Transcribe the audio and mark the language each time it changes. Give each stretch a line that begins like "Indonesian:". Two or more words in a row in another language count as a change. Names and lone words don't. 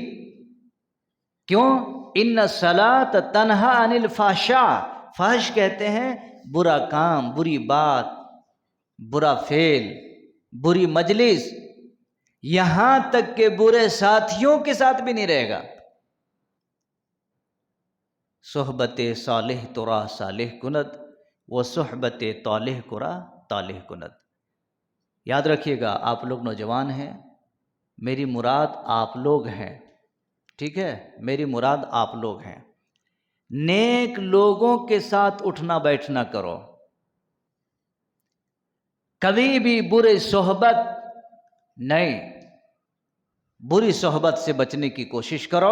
Urdu: کیوں؟
Arabic: ان الصلاۃ تنہا عن الفحشاء،
Urdu: فحش کہتے ہیں برا کام، بری بات، برا فعل، بری مجلس، یہاں تک کہ برے ساتھیوں کے ساتھ بھی نہیں رہے گا۔
Persian: صحبت صالح ترا صالح کند و صحبت طالح کرا طالح کند۔
Urdu: یاد رکھیے گا، آپ لوگ نوجوان ہیں، میری مراد آپ لوگ ہیں، ٹھیک ہے؟ میری مراد آپ لوگ ہیں۔ نیک لوگوں کے ساتھ اٹھنا بیٹھنا کرو، کبھی بھی بری صحبت نہیں، بری صحبت سے بچنے کی کوشش کرو۔